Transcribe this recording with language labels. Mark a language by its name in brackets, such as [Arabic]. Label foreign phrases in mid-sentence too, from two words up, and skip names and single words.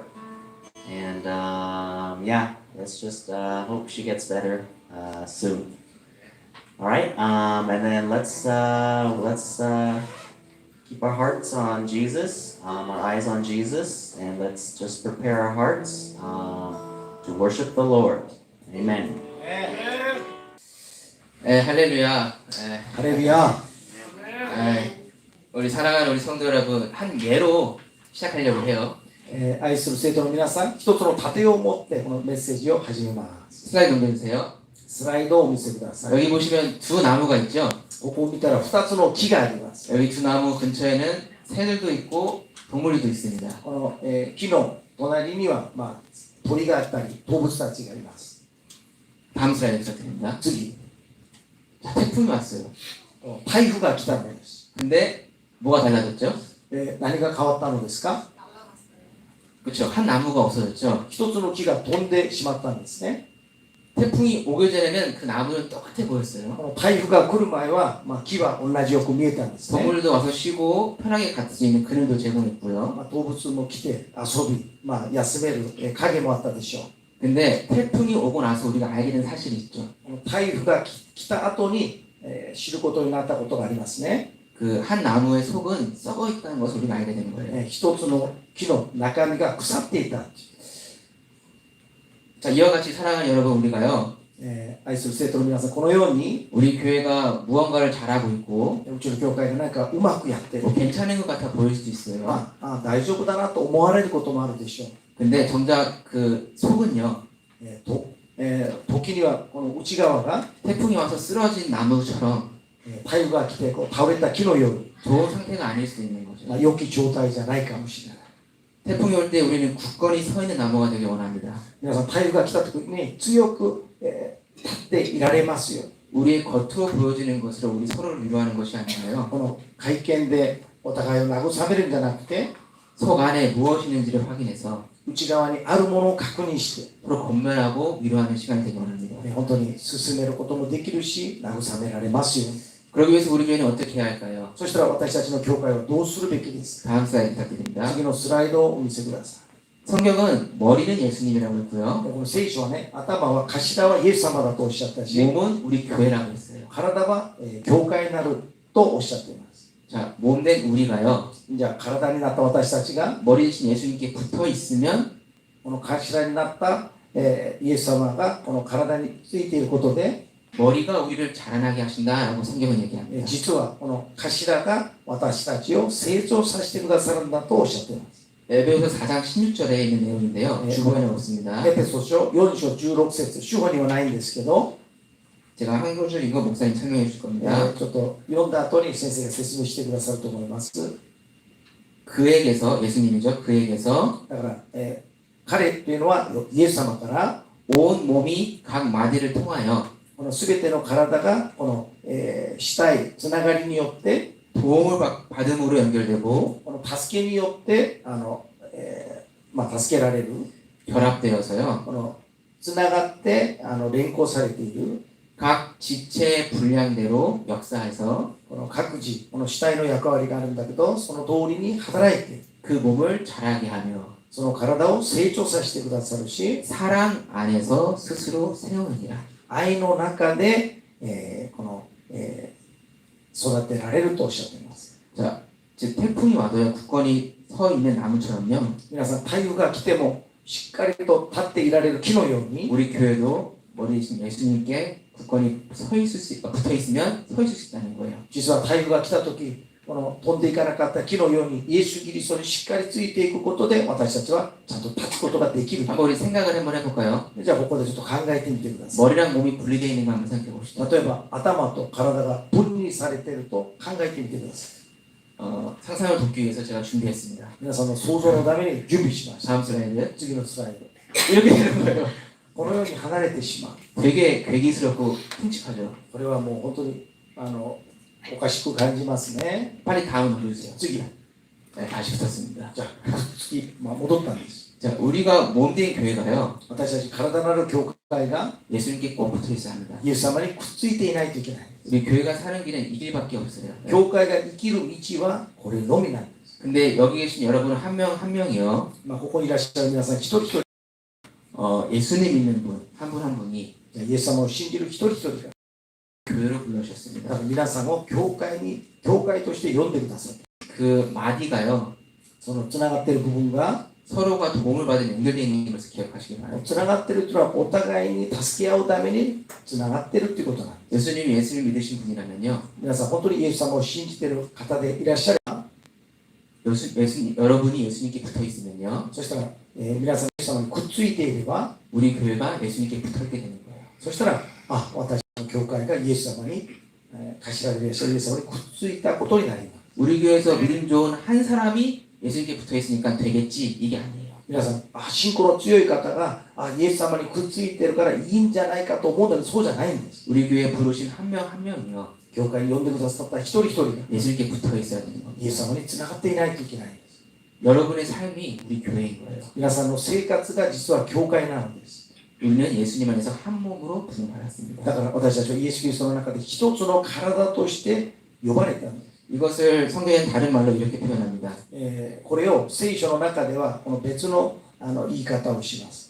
[English] And let's just hope she gets better soon. All right. And then let's keep our hearts on Jesus, our eyes on Jesus, and let's just prepare our hearts to worship the Lord. Amen. [Korean] 할렐루야. 할렐루야. 우리 사랑하는 우리 성도 여러분, 한 예로 시작하려고 해요. [Japanese] 愛する生徒の皆さん、一つの盾を持ってこのメッセージを始めます。 [Korean] 슬라이드 넘겨주세요. [Japanese] スライドをお見せください。 [Korean] 여기 보시면 두 나무가 있죠. [Japanese] ここを見たら2つの木があります。 [Korean] 여기 두 나무 근처에는 새들도 있고 동물들도 있습니다. [Japanese] この、木の隣には、鳥があったり動物たちがいます。 [Korean] 다음 슬라이드 부탁드립니다. [Japanese] 次、 [Korean] 자, 태풍이 왔어요. [Japanese] 台風が来たのです。 [Korean] 근데 뭐가 달라졌죠? [Japanese] 何が変わったのですか？ [Korean] 그렇죠. 한 나무가 없어졌죠. [Japanese] 一つの木が飛んでしまったんですね。 [Korean] 태풍이 오기 전에는 그 나무는 똑같아 보였어요. [Japanese] この台風が来る前は、木は同じよく見えたんですね。 [Korean] 동물도 와서 쉬고 편하게 갈 수 있는 그늘도 제공했고요. [Japanese] 動物も来て遊び、休める影もあったでしょう。 [Korean] 근데 태풍이 오고 나서 우리가 알게 된 사실이 있죠. [Japanese] 台風が来た後に、知ることになったことがありますね。 [Korean] 그 한 나무의 속은 썩어 있다는 것을 우리가 알게 되는 거예요. [Japanese] 一つの木の中身が腐っていた。 [Korean] 자, 이와 같이 사랑하는 여러분, 우리가요, [Japanese] 愛する生徒の皆さん、このように [Korean] 우리 교회가 무언가를 잘하고 있고 [Japanese] うちの教会が何かうまくやってる、 [Korean] 뭐 괜찮은 것 같아 보일 수도 있어요. [Japanese] 大丈夫だなと思われることもあるでしょう。 [Korean] 근데 정작 그 속은요, [Japanese] 時にはこの内側が [Korean] 태풍이 와서 쓰러진 나무처럼 [Japanese] 台風が来てこう倒れた木のように、 [Korean] 좋은 상태가 아닐 수 있는 거죠. [Japanese] 良き状態じゃないかもしれない。 [Korean] 태풍이 올 때 우리는 굳건히 서 있는 나무가 되길 원합니다. [Japanese] 皆さん、台風が来た時に強く、立っていられますよ。 [Korean] 우리의 겉으로 보여지는 것으로 우리 서로를 위로하는 것이 아니라요. [Japanese] この会見でお互いを慰めるんじゃなくて、 [Korean] 속 안에 무엇이 있는지를 확인해서 [Japanese] 内側にあるものを確認して、 [Korean] 서로 권면하고 위로하는 시간이 되길 원합니다. [Japanese] 本当に進めることもできるし、慰められますよ。 [Korean] 그러기 위해서 우리 교회는 어떻게 해야 할까요? [Japanese] そしたら私たちの教会はどうするべきですか？ [Korean] 다음 슬라이드 부탁드립니다. [Japanese] 次のスライドをお見せください。 [Korean] 성경은 머리는 예수님이라고 했고요. [Japanese] この聖書はね、頭は頭はイエス様だとおっしゃったし、 [Korean] 몸은 우리 교회라고 했어요. [Japanese] 体は教会になるとおっしゃっています。 [Korean] 자, 몸된 우리가요. [Japanese] じゃあ体になった私たちが [Korean] 머리 대신 예수님께 붙어 있으면 [Japanese] この頭になった、イエス様がこの体についていることで、 [Korean] 머리가 우리를 자라나게 하신다라고 성경은 얘기합니다. [Japanese] 実はこの頭が私たちを成長させてくださるんだとおっしゃっています。 [Korean] 에베소서 4장 16절에 있는 내용인데요. 주보에 없습니다. [Japanese] エペソ書4章16節、主語にはないんですけど、 [Korean] 제가 한 소절 이거 목사님 설명해 주실 겁니다. [Japanese] ちょっと読んだ後に先生が説明してくださると思います。 [Korean] 그에게서 예수님이죠. 그에게서 [Japanese] だから、彼というのはイエス様から [Korean] 온 몸이 각 마디를 통하여 [Japanese] この全ての体がこの、主体つながりによって [Korean] 도움을 받음으로 연결되고 [Japanese] この助けによって助けられる [Korean] 결합되어서요. [Japanese] このつながって連行されている [Korean] 각 지체의 분량대로 역사해서 [Japanese] この各自この主体の役割があるんだけどその通りに働いて [Korean] 그 몸을 자라게 하며 [Japanese] その体を成長させてくださるし [Korean] 사랑 안에서 스스로 세우느니라. [Japanese] 愛の中で、育てられるとおっしゃっています。 [Korean] 자, 즉 태풍이 와도요 굳건히 서 있는 나무처럼요. [Japanese] 皆さん、台風が来てもしっかりと立っていられる木のように [Korean] 우리 교회도 머리 대신 예수님께 굳건히 붙어 있으면 서 있을 수 있다는 거예요. [Japanese] 実は台風が来た時この飛んでいかなかった木のようにイエス・キリストにしっかりついていくことで私たちはちゃんと立つことができる。 [Korean] 한번 우리 생각을 한번 해볼까요? [Japanese] じゃあここでちょっと考えてみてください。 [Korean] 머리랑 몸이 분리되어 있는 거 한번 생각해 봅시다. [Japanese] 例えば頭と体が分離されていると考えてみてください。 [Korean] 상상을 돕기 위해서 제가 준비했습니다. [Japanese] 皆さんの想像のために準備しました。 [Korean] 다음 슬라이드. [Japanese] 次のスライド。 [Korean] 이렇게 되는 거예요. [Japanese] このように離れてしまう。 [Korean] 되게 괴기스럽고 끔찍하죠. [Japanese] これはもう本当におかしく感じますね。 [Korean] 빨리 다음 누르세요. [Japanese] 次、 [Korean] 네, 다시 붙었습니다. [Japanese] じゃあ次、戻ったんです。 [Korean] 자, 우리가 몸된 교회가요, [Japanese] 私たち体のある教会が [Korean] 예수님께 꼭 붙어 있어야 합니다. [Japanese] イエス様にくっついていないといけない。 [Korean] 우리 교회가 사는 길은 이 길밖에 없어요. [Japanese] 教会が生きる道はこれのみなんです。 [Korean] 근데 여기 계신 여러분 한 명 한 명이요, [Japanese] ここにいらっしゃる皆さん一人一人、 [Korean] 예수님 믿는 분, 한 분 한 분이 [Japanese] イエス様を信じる一人一人が、 [Korean] 교회로 [Japanese] だ [Korean] 불러주셨습니다. [Japanese] から皆さんを教会として呼んでください。 [Korean] 그 마디가요, [Japanese] そのつながっている部分が、 [Korean] 서로가 도움을 받은 연결되어 있는 것을 기억하시기 바랍니다. [Japanese] つながっているというのはお互いに助け合うためにつながっているということなんです。 [Korean] 예수님 믿으신 분이라면요, [Japanese] 皆さん本当にイエス様を信じている方でいらっしゃれば、 [Korean] 여러분이 예수님께 붙어 있으면요, [Japanese] そしたら、皆さんイエス様にくっついていれば、 [Korean] 우리 교회가 예수님께 붙어 있게 되는 거예요. [Japanese] そしたら、私の教会がイエス様に、頭でいらっしゃるイエス様にくっついたことになります。 [Korean] 우리 교회에서 믿음 좋은 한 사람이 예수님께 붙어 있으니까 되겠지, 이게 아니에요. [Japanese] 皆さん、信仰の強い方がイエス様にくっついているからいいんじゃないかと思うのにそうじゃないんです。 [Korean] 우리 교회 부르신 한 명 한 명이요, [Japanese] 教会に呼んでくださった一人一人が [Korean] 예수님께 붙어 있어야 되는 겁니다. [Japanese] イエス様につながっていないといけないんです。 [Korean] 여러분의 삶이 우리 교회인 거예요. [Japanese] 皆さんの生活が実は教会なのです。 [Korean] 우리는 예수님 안에서 한 몸으로 부름받았습니다. [Japanese] だから私たちはイエス・キリストの中で一つの体として呼ばれたんです。 [Korean] 이것을 성경엔 다른 말로 이렇게 표현합니다. [Japanese] これを聖書の中ではこの別の言い方をします。